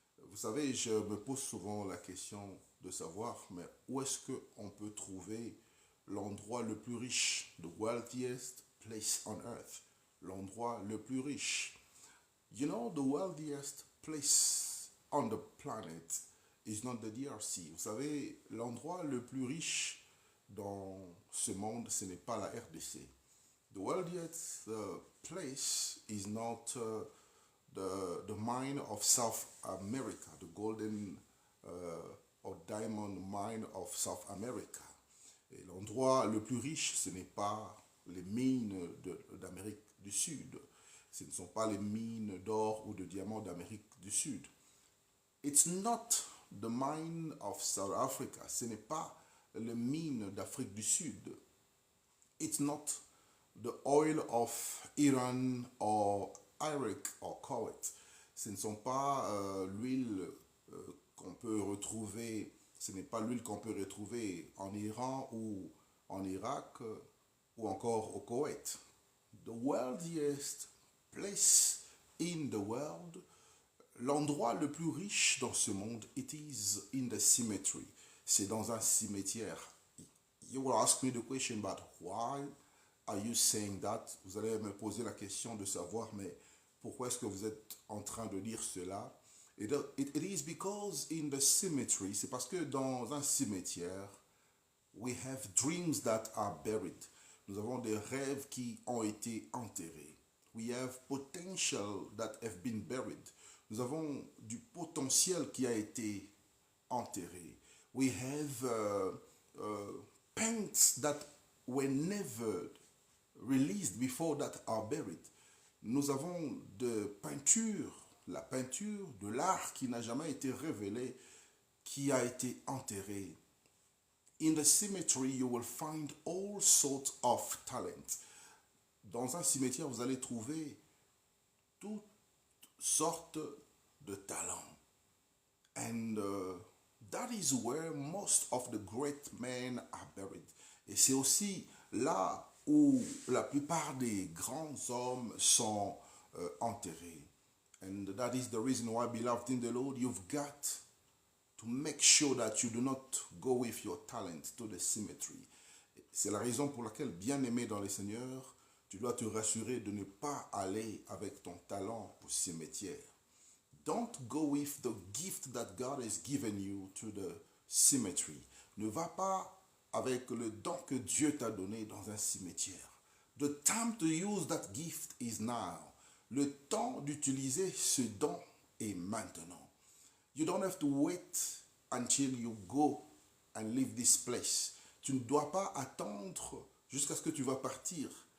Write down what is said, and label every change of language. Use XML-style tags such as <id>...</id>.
<fr>Vous savez, je me pose souvent la question de savoir, mais où est-ce qu'on peut trouver l'endroit le plus riche,</fr> <en>the wealthiest place on earth,</en> <fr>l'endroit le plus riche.</fr> <en>You know, the wealthiest place on the planet is not the DRC.</en> <fr>Vous savez, l'endroit le plus riche dans ce monde, ce n'est pas la RDC.</fr> <en>The wealthiest place is not the mine of South America, the golden or diamond mine of South America.</en> <fr>Et l'endroit le plus riche, ce n'est pas les mines d'Amérique du Sud. Ce ne sont pas les mines d'or ou de diamants d'Amérique du Sud.</fr> <en>It's not the mine of South Africa.</en> <fr>Ce n'est pas les mines d'Afrique du Sud.</fr> <en>It's not the oil of Iran or Iraq or Kuwait.</en> <fr>Ce ne sont pas l'huile qu'on peut retrouver, ce n'est pas l'huile qu'on peut retrouver en Iran ou en Irak ou encore au Koweït.</fr> <en>The wealthiest place in the world,</en> <fr>l'endroit le plus riche dans ce monde,</fr> <en>it is in the cemetery.</en> <fr>C'est dans un cimetière.</fr> <en>You will ask me the question, but why are you saying that?</en> <fr>Vous allez me poser la question de savoir, mais pourquoi est-ce que vous êtes en train de dire cela?</fr> <en>It is because in the cemetery,</en> <fr>c'est parce que dans un cimetière,</fr> <en>we have dreams that are buried.</en> <fr>Nous avons des rêves qui ont été enterrés.</fr> <en>We have potential that have been buried.</en> <fr>Nous avons du potentiel qui a été enterré.</fr> <en>We have paints that were never released before that are buried.</en> <fr>Nous avons de peinture, la peinture de l'art qui n'a jamais été révélé, qui a été enterré.</fr> <en>In the cemetery, you will find all sorts of talent.</en> <fr>Dans un cimetière, vous allez trouver toutes sortes de talents.</fr> <en>And that is where most of the great men are buried.</en> <fr>Et c'est aussi là où la plupart des grands hommes sont enterrés.</fr> <en>And that is the reason why, beloved in the Lord, you've got to make sure that you do not go with your talent to the cemetery.</en> <fr>C'est la raison pour laquelle, bien-aimé dans le Seigneur, tu dois te rassurer de ne pas aller avec ton talent au cimetière.</fr> <en>Don't go with the gift that God has given you to the cemetery.</en> <fr>Ne va pas avec le don que Dieu t'a donné dans un cimetière.</fr> <en>The time to use that gift is now.</en> <fr>Le temps d'utiliser ce don est maintenant.</fr> <en>You don't have to wait until you go and leave this place.</en> <fr>Tu ne dois pas attendre jusqu'à ce que tu vas partir.</fr>